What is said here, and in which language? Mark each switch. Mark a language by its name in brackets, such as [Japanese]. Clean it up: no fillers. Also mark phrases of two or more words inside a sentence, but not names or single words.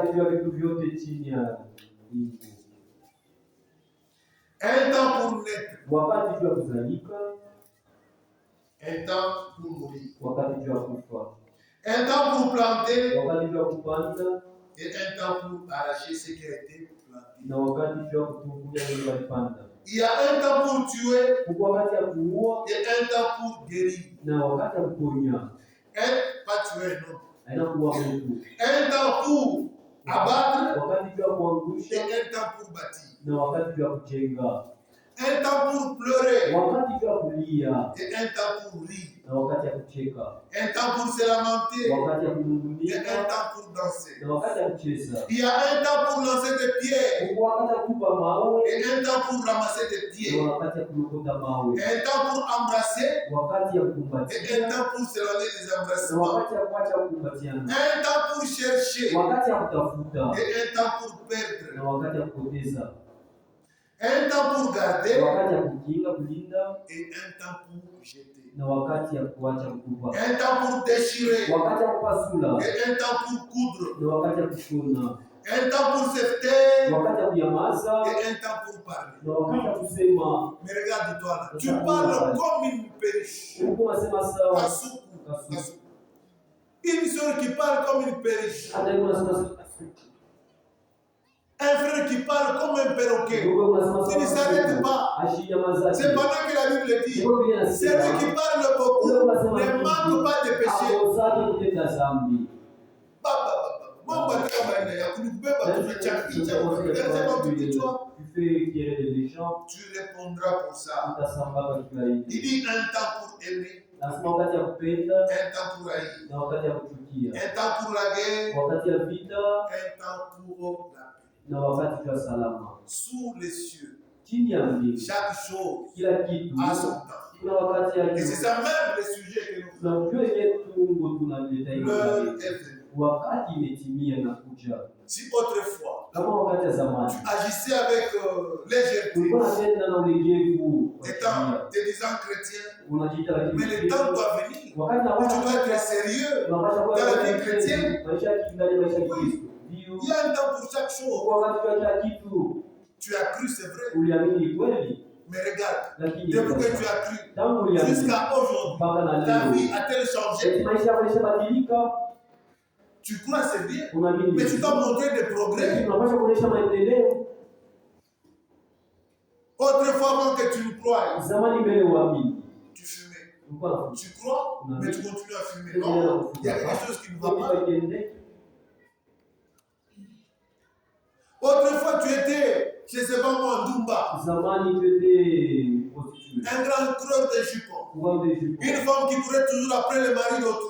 [French] Un temps pour naître. Un temps pour mourir. Un temps pour planter. Et un temps pour arracher ce qui a été planté. [Swahili] Na wakati wa kutuvunia wale walipanda. [French] Il y a un temps pour tuer [Swahili] wakati ya kuua [French] et un temps pour guérir. [Swahili] na wakati ya kuponya. [French] Pas tuer, non. [Swahili] Haina kuua mtu. [French] Un temps pour abattre [Swahili] wakati wa kuangusha [French] et un temps pour bâtir. [Swahili] na wakati wa kujenga. [French] Un temps pour pleurer [Swahili] wakati wa kulia [French] et un temps pour rire. [Swahili] na wakati ya kucheka. [French] Un temps pour se lamenter [Swahili] wakati ya [French] et [Swahili] kunungunika [French] un temps pour danser. [Swahili] na wakati ya kucheza. [French] Il y a un temps pour lancer des pierres [Swahili] wakati ya kutupa mawe [French] et un temps pour ramasser des pierres. [Swahili] na wakati ya kulokota mawe. [French] Un temps pour embrasser [Swahili] wakati ya [French] et [Swahili] kukumbatia [French] un temps pour se donner des [Swahili] na [French] embrassements. [Swahili] wakati ya kuacha kukumbatiana. [French] Un temps pour chercher [Swahili] wakati ya kutafuta [French] et un temps pour perdre. [Swahili] na wakati ya kupoteza. [French] Un temps pour garder [Swahili] wakati ya kukinga kulinda [French] et un temps pour jeter. [Swahili] na wakati ya kuacha kutupa. [French] Un temps pour déchirer [Swahili] wakati ya kupasula [French] et un temps pour coudre. [Swahili] na wakati ya kushona. [French] Un temps pour se taire [Swahili] wakati ya kunyamaza [French] et un temps pour parler. [Swahili] na wakati ya kusema. [French] Mais regarde-toi là, tu parles comme une perruche. [Swahili] Uko unasema sawa. Kasuku. [French] Une soeur qui parle comme une perruche. [Swahili] hata yuko unasema sawa. [French] Un frère qui parle comme un perroquet. Il ne s'arrête pas. C'est pendant que la Bible dit, celui qui parle beaucoup ne manque pas de péché. Tu répondras pour ça. Il dit un temps pour aimer, un temps pour haïr, un temps pour la guerre, un temps pour la paix. [Swahili] Na wakati wa salama. [French] Sous les cieux, [Swahili] chini ya mbingu, [French] chaque chose [Swahili] kila kitu [French] a son temps. [Swahili] kuna wakati yake. [French] Et c'est ça même le sujet que nous faisons. [Swahili] Tunajua ile tungo tunaleta hiyo. [French] L'heure est venue. [Swahili] Wakati imetimia na kuja. [French] Si autrefois, [Swahili] kama wakati ya zamani, [French] tu agissais avec légèreté, [Swahili] ulikuwa unatenda na ulegevu, [French] te disant chrétien, [Swahili] unajiita lakini [French] mais le temps doit venir où [Swahili] wakati [French] tu dois être sérieux dans la vie chrétienne. [Swahili] maisha ya kiimani, maisha ya Kristo. [French] Il y a un temps pour chaque chose. [Swahili] wakati wa kila kitu. [French] Tu as cru, c'est vrai. [Swahili] Uliamini kweli. [French] Mais regarde, [Swahili] Lakini [French] depuis que tu as cru jusqu'à aujourd'hui, ta vie a-t-elle changé? [Swahili] maisha yamebadilika. [French] Tu crois c'est bien, [Swahili] Unaamini. [French] mais tu dois montrer des progrès. [Swahili] Unapaswa kuonesha maendeleo. [French] Autrefois, avant que tu ne crois, [Swahili] zamani mbele uamini, [French] tu fumais. [Swahili] Ulikuwa [French] Tu crois, mais tu continues à fumer. Non, il y a quelque chose qui ne va pas. Autrefois, tu étais, je ne sais pas moi, Ndumba. zamani tu étais prostituée. Un grand creux de jupons. Une femme qui courait toujours après le mari d'autrui.